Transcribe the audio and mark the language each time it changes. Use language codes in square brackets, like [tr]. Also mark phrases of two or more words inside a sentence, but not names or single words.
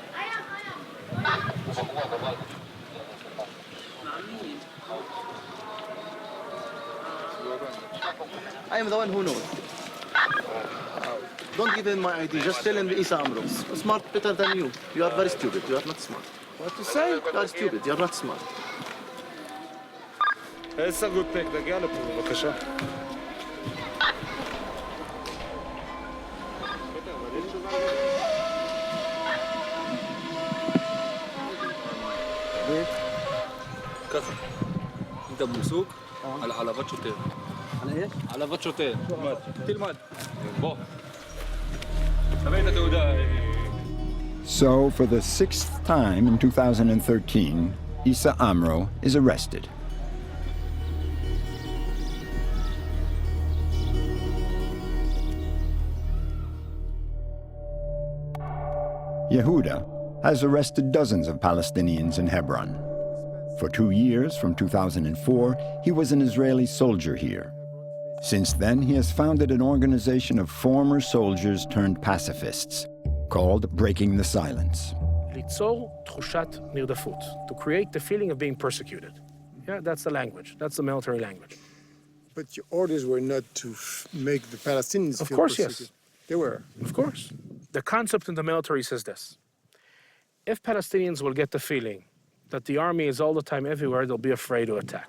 [en] I am the one who knows. Don't give him my ID. Just tell him Isa Amro. Smart better than you. You are very stupid. You are not smart. What to say? You are stupid. You are not smart. [he] איזה גודפק, תגיע לפה, בבקשה. ככה, [ar] انت بمسوق على حلبات שוטר. على ايش؟ [he] حلبات שוטר. תלמד. בוא. תביא את התעודה. [en] So, for the 6th time in 2013, Issa Amro is arrested. Yehuda has arrested dozens of Palestinians in Hebron. For 2 years, from 2004, he was an Israeli soldier here. Since then, he has founded an organization of former soldiers turned pacifists called Breaking the Silence. [he] ליצור תחושת נרדפות, [en] to create the feeling of being persecuted. Yeah, that's the language. That's the military language. But your orders were not to make the Palestinians Of feel course, persecuted. yes. They were. Of course. The concept in the military says this. If Palestinians will get the feeling that the army is all the time everywhere, they'll be afraid to attack.